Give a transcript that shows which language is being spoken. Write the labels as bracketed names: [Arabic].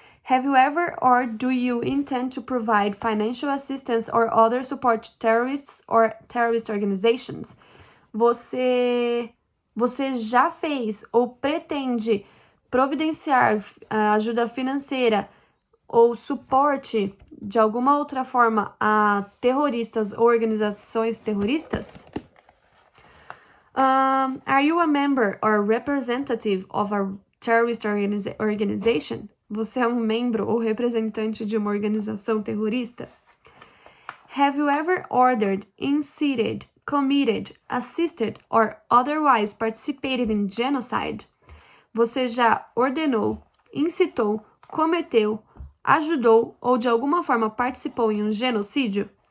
[English] Have you ever or do you intend to provide financial assistance or other support to terrorists or terrorist organizations? [Portuguese] Você já fez ou pretende providenciar ajuda financeira ou suporte de alguma outra forma a terroristas ou organizações terroristas? [English] Are you a member or representative of a terrorist organization? [Portuguese] Você é um membro ou representante de uma organização terrorista? [English] Have you ever ordered, incited, committed, assisted or otherwise participated in genocide? [Portuguese] Você já ordenou, incitou, cometeu, ajudou ou de alguma forma participou em um genocídio?